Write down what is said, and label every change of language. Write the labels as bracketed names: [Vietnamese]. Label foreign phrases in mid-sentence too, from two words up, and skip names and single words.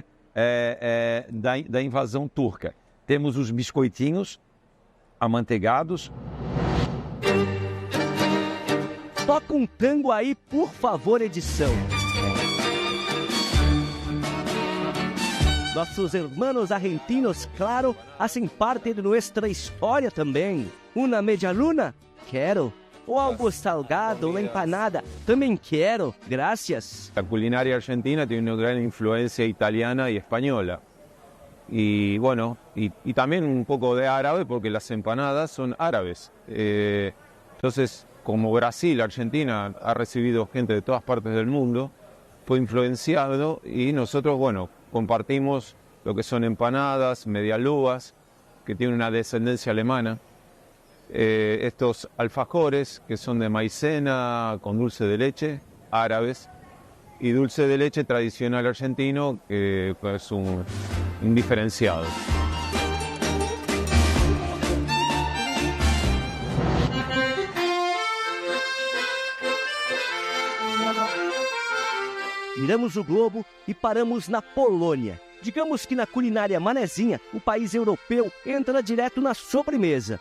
[Portuguese] Da invasão turca. Temos os biscoitinhos amanteigados. Toca um tango aí, por favor, edição. Nossos hermanos argentinos, claro, [Spanish] hacen parte de nuestra história [Portuguese] também. [Spanish] Una media luna? Quero. O algo salgado, una empanada, [Portuguese] também quero. [Spanish] Gracias. La culinaria argentina tiene una gran influencia italiana y española. Y bueno, y también un poco de árabe, porque las empanadas son árabes. Entonces, como Brasil, Argentina ha recibido gente de todas partes del mundo, fue influenciado y nosotros, bueno, compartimos lo que son empanadas, medialúas, que tienen una descendencia alemana. Estos alfajores, que son de maicena con dulce de leche, árabes, y dulce de leche tradicional argentino, que es un diferenciado. [Portuguese] Viramos o globo e paramos na Polônia. Digamos que na culinária manezinha, o país europeu entra direto na sobremesa.